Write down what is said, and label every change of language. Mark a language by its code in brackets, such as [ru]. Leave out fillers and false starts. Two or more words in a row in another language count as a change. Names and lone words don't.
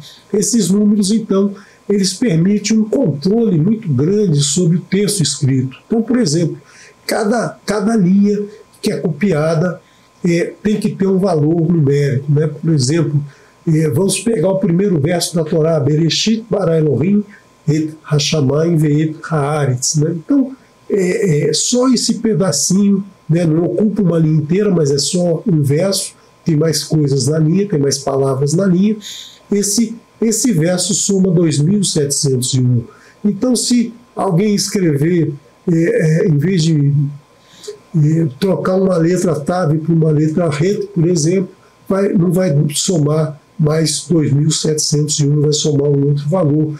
[pt] Esses números, então, eles permitem um controle muito grande sobre o texto escrito. Então, por exemplo, cada linha que é copiada tem que ter um valor numérico. Né? Por exemplo, vamos pegar o primeiro verso da Torá, [he] בראשית ברא אלוהים את השמים ואת הארץ. [pt] Né? Então, só esse pedacinho, né? Não ocupa uma linha inteira, mas é só um verso, tem mais coisas na linha, tem mais palavras na linha. Esse verso soma 2.701. Então, se alguém escrever, em vez de trocar uma letra Tav por uma letra Het, por exemplo, não vai somar mais 2.701, vai somar um outro valor.